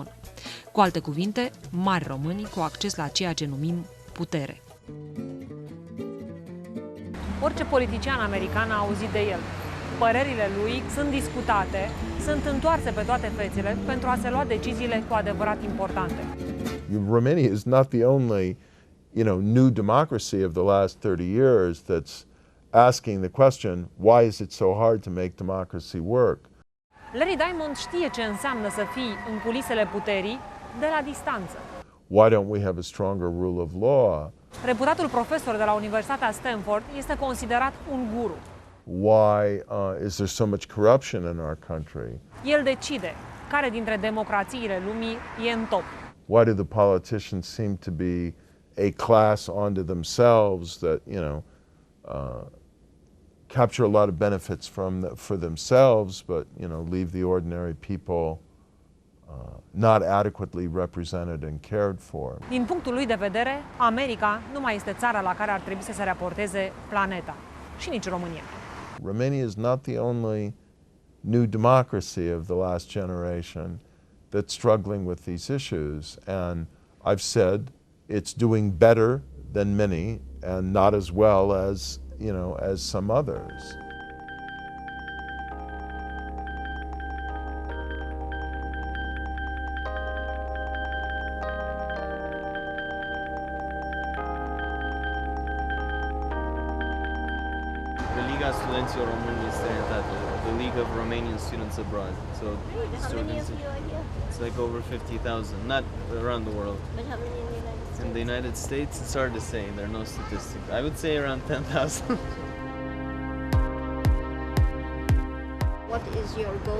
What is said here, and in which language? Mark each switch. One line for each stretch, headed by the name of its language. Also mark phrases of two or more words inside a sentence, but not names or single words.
Romanian: Cu alte cuvinte, mari români cu acces la ceea ce numim putere. Orice politician american a auzit de el. Părerile lui sunt discutate, sunt întoarse pe toate fețele pentru a se lua deciziile cu adevărat importante.
English: Romania is not the only, new democracy of the last 30 years that's asking the question, why is it so hard to make democracy work?
Romanian: Larry Diamond știe ce înseamnă să fii în culisele puterii de la distanță.
English: Why don't we have a stronger rule of law?
Romanian: Reputatul profesor de la Universitatea Stanford este considerat un guru.
English: Why is there so much corruption in our country?
Romanian: El decide care dintre democrațiile lumii e în top.
English: Why do the politicians seem to be a class unto themselves that, capture a lot of benefits for themselves, but, leave the ordinary people not adequately represented and cared for?
Romanian: Din punctul lui de vedere, America nu mai este țara la care ar trebui să se raporteze planeta. Și nici România.
English: Romania is not the only new democracy of the last generation that's struggling with these issues. And I've said it's doing better than many and not as well as, as some others.
Romanian: Liga Studenților Români în străinătate,
English: the League of Romanian Students Abroad. So students, it's like over 50,000, not around the world. But how many In the United States, it's hard to say. There are no statistics. I would say around 10,000. What is your goal?